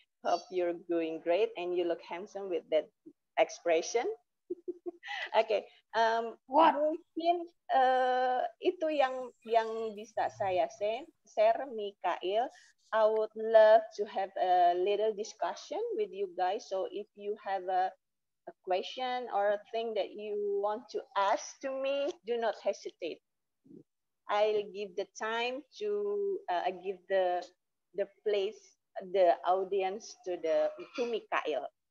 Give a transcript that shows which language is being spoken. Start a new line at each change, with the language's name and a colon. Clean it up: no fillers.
English: Hope you're doing great and you look handsome with that expression.
Indonesian: Oke, mungkin itu yang bisa saya share, Mikael.
English: I would love to have a little discussion with you guys. So if you have a question or a thing that you want to ask to me, do not hesitate. I'll give the time to give the place, the audience to Mikael.